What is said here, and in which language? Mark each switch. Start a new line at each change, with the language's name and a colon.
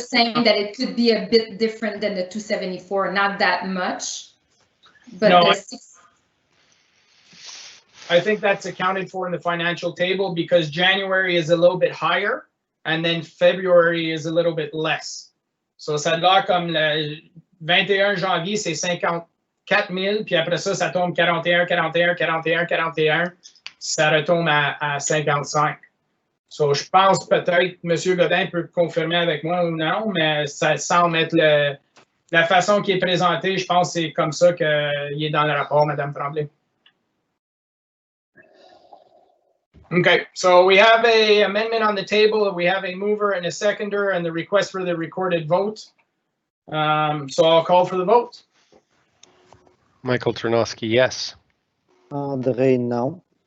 English: just saying that it could be a bit different than the 274, not that much. But No, the I think that's accounted for in the financial table because January is a little bit higher and then February is a little bit less.
French: So ça doit comme le 21 janvier, c'est 54 000, puis après ça, ça tombe 41, 41, 41, 41. Ça retombe à 55. So, je pense peut-être, M. Godin peut confirmer avec moi ou non, mais ça semble être la façon qui est présentée. Je pense que c'est comme ça qu'il est dans le rapport, Mme Tremblay.
English: Okay, so we have an amendment on the table. We have a mover and a seconder and the request for the recorded vote. So I'll call for the vote. Michael Ternosky, yes. André, no.